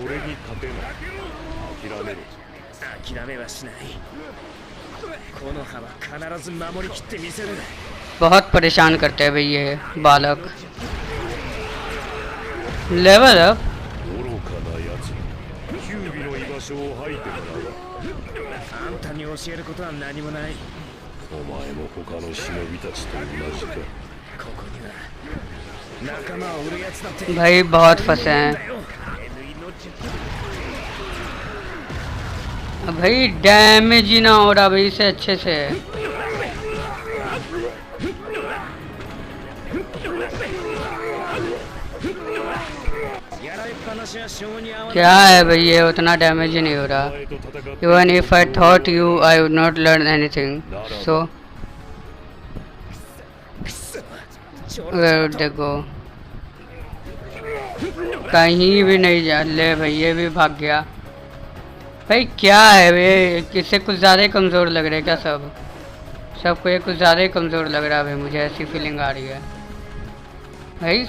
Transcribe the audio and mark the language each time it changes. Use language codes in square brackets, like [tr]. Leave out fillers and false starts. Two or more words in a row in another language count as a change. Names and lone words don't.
[hi] बहुत परेशान करते हैं भाई ये बालक। [en] level up. [ja] あんたに教えることは何もない。お前も他の忍びたちと同じか。ここには仲間を売るやつだって。 [hi] भाई बहुत फंसे हैं। भाई डैमेज ही ना हो रहा भाई इसे अच्छे से। क्या है भाई ये उतना डैमेज ही नहीं हो रहा। [en] even if I thought you I would not learn anything so where would they go. [hi] कहीं भी नहीं जा ले भाई, ये भी भाग गया। भाई क्या है वे, किससे कुछ ज़्यादा ही कमज़ोर लग रहे क्या सबको ये कुछ ज़्यादा ही कमज़ोर लग रहा है भाई, मुझे ऐसी फीलिंग आ रही है भाई।